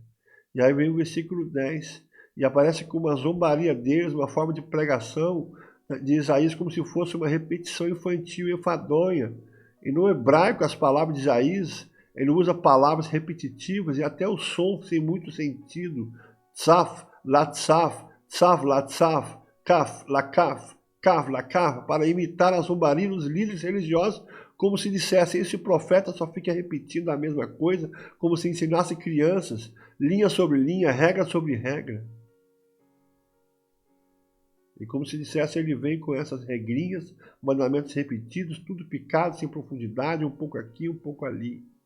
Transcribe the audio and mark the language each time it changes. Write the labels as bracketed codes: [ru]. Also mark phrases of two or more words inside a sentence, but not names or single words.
[pt] E aí vem o versículo 10, e aparece como uma zombaria deles, uma forma de pregação de Isaías, como se fosse uma repetição infantil e enfadonha. E no hebraico, as palavras de Isaías, ele usa palavras repetitivas e até o som sem muito sentido. [he] צו לצו צו לצו קו לקו קו לקו, [pt] para imitar a zombaria dos líderes religiosos, como se dissesse: esse profeta só fica repetindo a mesma coisa, como se ensinasse crianças, linha sobre linha, regra sobre regra. E como se dissesse: ele vem com essas regrinhas, mandamentos repetidos, tudo picado, sem profundidade, um pouco aqui, um pouco ali.